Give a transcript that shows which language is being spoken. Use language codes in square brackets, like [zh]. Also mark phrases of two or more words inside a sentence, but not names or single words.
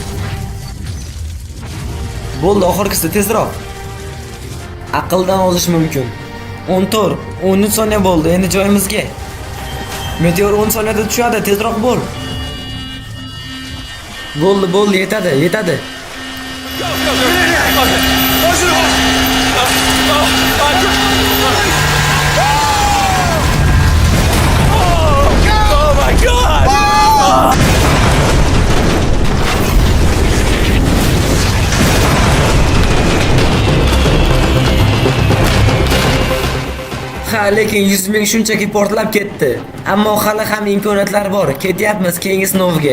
[uz] Bo'ldi, oxirgisi tezroq. Aqldan ozish mumkin. 14, 13 soniya bo'ldi, endi joyimizga. Meteor 10 soniyada tushadi, tezroq bo'l. Bo'ldi, yetadi. [en] Oh my God! [uz] Ha, lekin 100 ming shunchaki portlab ketdi. Ammo hali ham imkoniyatlar bor. Ketyapmiz keyingi sinovga.